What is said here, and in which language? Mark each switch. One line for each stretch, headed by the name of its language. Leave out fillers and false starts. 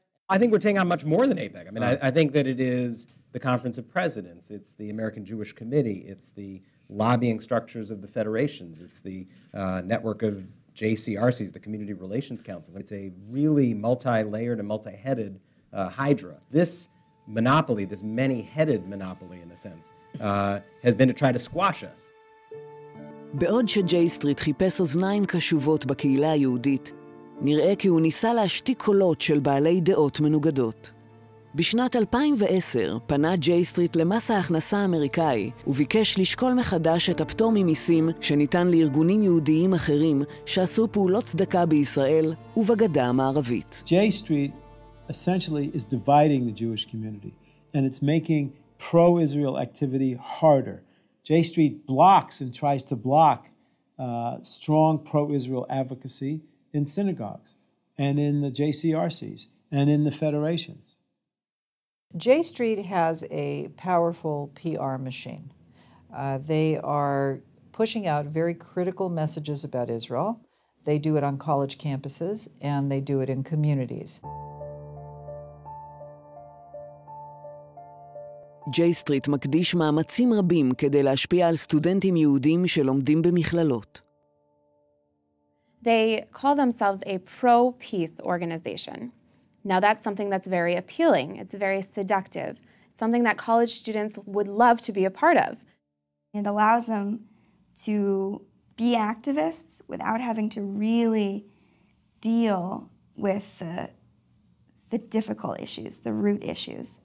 English: I think we're taking on much more than AIPAC. I mean, I think that it is the Conference of Presidents, it's the American Jewish Committee, it's the lobbying structures of the federations, it's the network of JCRCs, the Community Relations Councils. It's a really multi-layered and multi-headed hydra. This monopoly, this many-headed monopoly in a sense, has been to try to squash us.
Hebrew: בעוד שג'יי-סטריט חיפש אוזניים קשובות בקהילה היהודית, נראה כי הוא ניסה להשתיק קולות של בעלי דעות מנוגדות. בשנת 2010 פנה ג'יי-סטריט למס ההכנסה האמריקאי וביקש לשקול מחדש את הפטור ממיסים שניתן לארגונים יהודיים אחרים שעשו פעולות צדקה בישראל ובגדה המערבית.
English: J-Street essentially is dividing the Jewish community, and it's making pro-Israel activity harder. J-Street blocks and tries to block strong pro-Israel advocacy in synagogues and in the JCRCs and in the federations. J-Street has a powerful PR machine. They are pushing out very critical messages about Israel. They do it on college campuses, and they do it in communities.
Hebrew: ג'יי-סטריט מקדיש מאמצים רבים כדי להשפיע על סטודנטים יהודים שלומדים במכללות.
English: They call themselves a pro-peace organization. Now that's something that's very appealing. It's very seductive. It's something that college students would love to be a part of. It allows them to be activists without having to really deal with the difficult issues, the root issues.